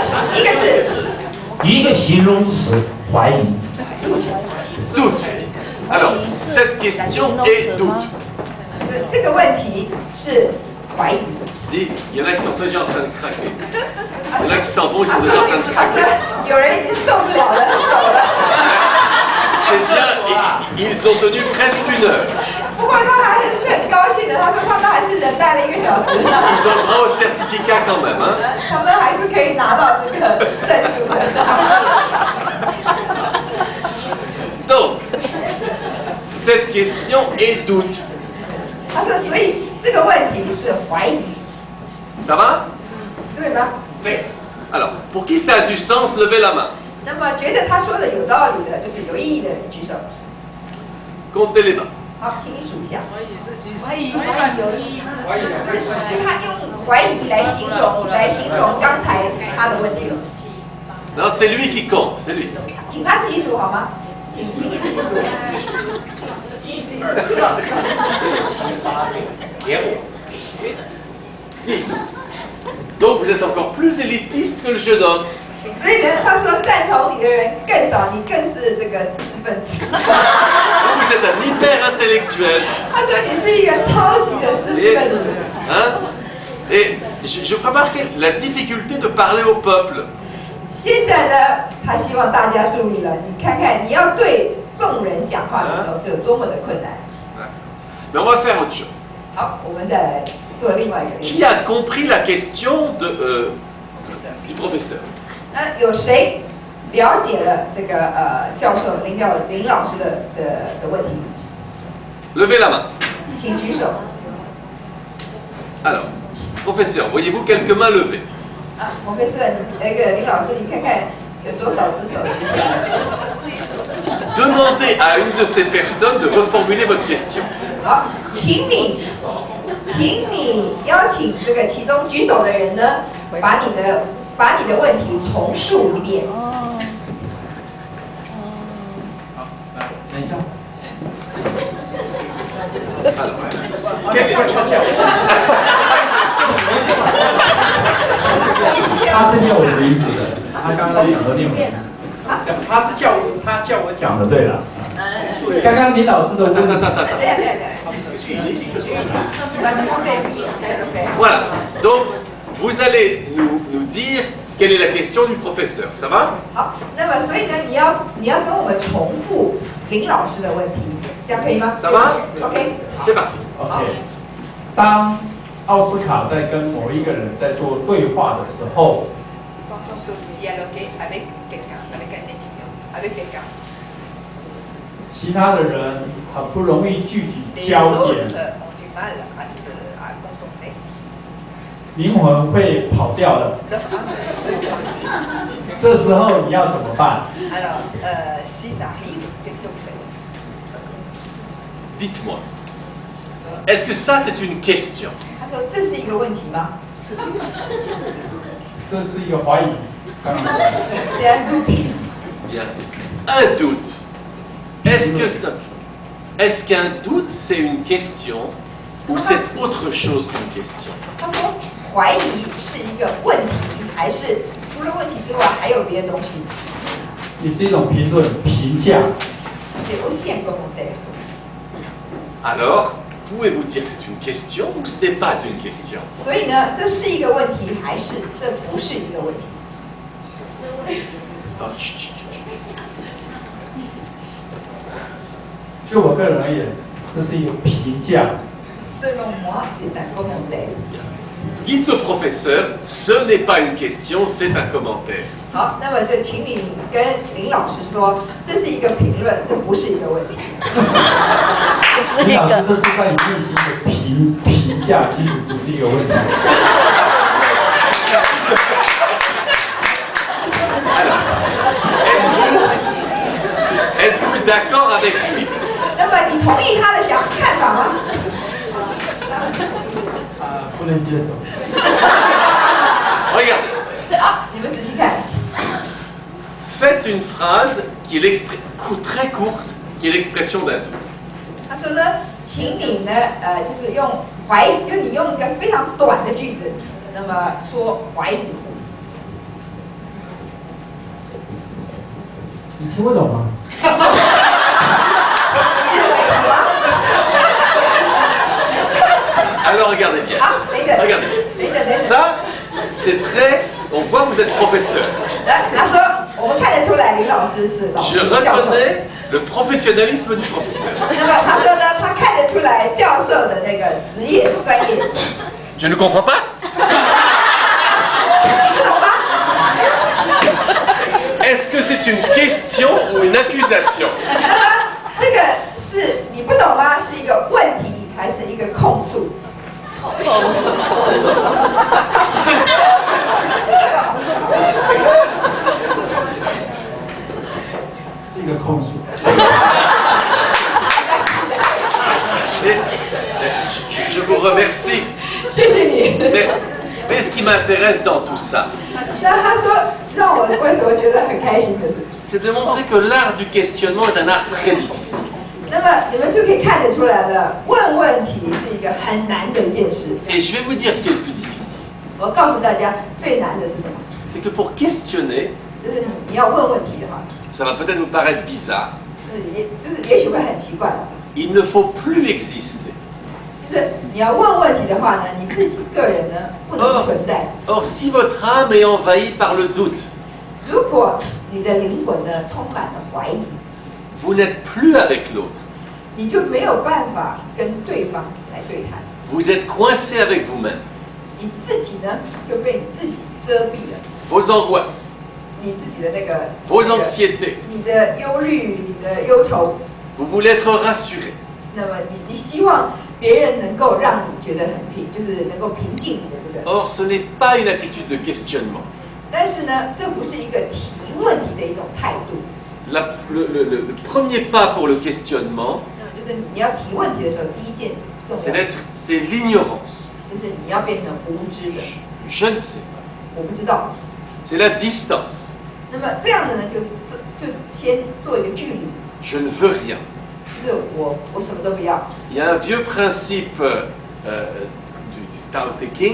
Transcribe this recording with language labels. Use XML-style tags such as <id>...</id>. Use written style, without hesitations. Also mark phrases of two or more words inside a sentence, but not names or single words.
<zh>一个字，一个形容词，怀疑。</zh> <fr>Doute. Alors, cette question est doute.</fr> <zh>这个问题是怀疑。</zh> <fr>Dis, il y en a qui sont déjà en train de craquer. Il y en a qui s'en vont, ils sont déjà en train de</fr> <zh>他说</zh> <fr>craquer.</fr> <zh>有人已经受不了了，走了。</zh> <fr>C'est bien, ils ont tenu presque 1 heure.</fr> <zh>不过他还是很高兴的，他说他们还是忍耐了1个小时，</zh> <fr>Ils ont le droit au certificat quand même. Hein.</fr> <zh>他们还是可以拿到这个证书的。</zh> <fr>Donc, cette question est doute.</fr> <zh>他说，所以这个问题是怀疑，</zh> <fr>Ça va?</fr> <zh>对吗？</zh> <fr>Alors, pour qui ça a du sens, levez la main.</fr> <zh>那么觉得他说的有道理的，就是有意义的人举手。</zh> <fr>Comptez les mains.</fr> <zh>好，请你数一下。怀疑是基础，怀疑有意义是就他用怀疑来形容刚才他的问题。</zh> <fr>Non, c'est lui qui compte, c'est lui.</fr> <zh>请他自己数好吗？请你自己数。 10.</zh> <fr>Donc vous êtes encore plus élitiste que le jeune homme.</fr> <zh>所以呢，他说赞同你的人更少，你更是这个知识分子。</zh> <fr>Vous êtes un hyper intellectuel.</fr> <zh>他说你是一个超级的知识</zh> <fr>Et,</fr> <zh>分子。</zh> <fr>hein, et je vous remarquer la difficulté de parler au peuple.</fr> <zh>现在呢，他希望大家注意了，你看看你要对众人讲话的时候是有多么的困难。</zh> <fr>Mais on va faire autre chose.</fr> <zh>好，我们再来做另外一个例</zh> <fr>Qui</fr> <zh>子。</zh> <fr>a compris la question du professeur?</fr> <zh>那有谁了解了这个教授林老师的问题？</zh> <fr>Levez la main.</fr> <zh>请举手。</zh> <fr>Alors, professeur, voyez-vous quelques mains levées?</fr> <zh>啊，我们是那个林老师，你看看有多少只手举起来？ Demandez à une de ces personnes de reformuler votre question. 好，请你邀请这个其中举手的人呢，把你的问题重述一遍。等一下。</zh> <fr>Alors, quel est-</fr> <zh>他是念我的名字的，他刚刚讲的念我的名字。他叫我讲的，对了。刚刚林老师的问题，</zh> <fr>Voilà. Donc, vous allez nous dire quelle est la question du professeur. Ça va?</fr> <zh>好，那么所以呢，你要跟我们重复林老师的问题，这样可以吗？</zh> <fr>Ça va? OK， C'est parti.</fr> <zh>OK。当奥斯卡在跟某一个人在做对话的时候， 其他的人很不容易聚集焦点，灵魂会跑掉了。这时候你要怎么办？</zh> <fr>Alors, si ça arrive, qu'est-ce que vous faites? Dites-moi. Est-ce que ça, c'est une question?</fr> <zh>他说这是一个问题吗？这是一个怀疑。刚刚</zh> <fr>C'est un doute. Bien. Un doute. Est-ce qu'un doute, c'est une question ou c'est autre chose qu'une question?</fr> <zh>他说怀疑是一个问题，还是除了问题之外还有别的东西？也是一种评论、评价。</zh> <fr>C'est aussi un commentaire. Alors, pouvez-vous dire que c'est une question ou ce n'est pas une question?</fr> <zh>所以呢，这是一个问题，还是这不是一个问题？</zh> <fr>Oh, chut, chut, chut.</fr> <zh>就我个人而言，这是一个评价。</zh> <fr>Selon moi, c'est un commentaire. Dites au professeur, ce n'est pas une question, c'est un commentaire.</fr> <zh>好，那么就请你跟林老师说，这是一个评论，这不是一个问题。林老师，这是在你内心的评价，其实不是一个问题。</zh> <fr>Êtes-vous d'accord avec lui?</fr> <zh>那么你同意他的看法吗？不能接受。</zh> <fr>Regardez.</fr> <zh>好，你们仔细看。</zh> <fr>Faites une phrase qui est très courte, qui est l'expression d'un doute.</fr> <zh>他说呢，请你呢，就是用你用一个非常短的句子，那么说怀疑。听不懂吗？</zh> <fr>Alors regardez bien.</fr> <zh>好，等一等，</zh> <fr>Regardez.</fr> <zh>等一等，等一等。</zh> <fr>Ça, c'est très... On voit que vous êtes professeur.</fr> <zh>他说我们看得出来林老师是老</zh> <fr>Je</fr> <zh>师教授。</zh> <fr>reconnais le professionnalisme du professeur.</fr> <zh>那么他说呢，他看得出来教授的那个职业专业。</zh> <fr>Je ne comprends pas.</fr> <zh>不懂吗？</zh> <fr>Est-ce que c'est une question ou une accusation?</fr> <zh>那么这个是你不懂吗？是一个问题还是一个控诉？是一个控诉。</zh> <fr>Je vous remercie.</fr> <zh>谢谢你。</zh> <fr>Mais ce qui m'intéresse dans tout ça,</fr> <zh>那他说让我为什么觉得很开心的是，</zh> <fr>c'est de montrer que l'art du questionnement est un art très difficile.</fr> <zh>那么你们就可以看得出来了，问问题是一个很难的一件事。</zh> <fr>Et je vais vous dire ce qui est le plus difficile.</fr> <zh>我告诉大家，最难的是什么？</zh> <fr>C'est que pour questionner,</fr> <zh>就是你要问问题的话，</zh> <fr>ça va peut-être vous paraître bizarre,</fr> <zh>也许会很奇怪。</zh> <fr>il ne faut plus exister.</fr> <zh>就是你要问问题的话呢，你自己个人呢不能存在。</zh> <fr>Or, si votre âme est envahie par le doute,</fr> <zh>如果你的灵魂呢充满了怀疑，</zh> <fr>vous n'êtes plus avec l'autre.</fr> <zh>你就没有办法跟对方来对谈，</zh> <fr>Vous êtes coincé avec vous-même.</fr> <zh>你自己呢就被你自己遮蔽了，</zh> <fr>Vos angoisses,</fr> <zh>你自己的那个</zh> <fr>vos anxiétés.</fr> <zh>你的忧虑、你的忧愁。</zh> <fr>Vous voulez être rassuré.</fr> <zh>那么你希望别人能够让你觉得很平，就是能够平静你的这个。</zh> <fr>Or, ce n'est pas une attitude de questionnement.</fr> <zh>但是呢，这不是一个提问题的一种态度。</zh> <fr>Le premier pas pour le questionnement,</fr> <zh>那么就是你要提问题的时候，第一件重要的</zh> <fr>c'est l'ignorance.</fr> <zh>就是你要变成无知的。</zh> <fr>Je ne sais pas.</fr> <zh>我不知道。</zh> <fr>C'est la distance.</fr> <zh>那么这样的呢，就先做一个距离，</zh> <fr>Je ne veux rien.</fr> <zh>就是我什么都不要。</zh> <fr>Il y a un vieux principe du Tao Te Ching</fr>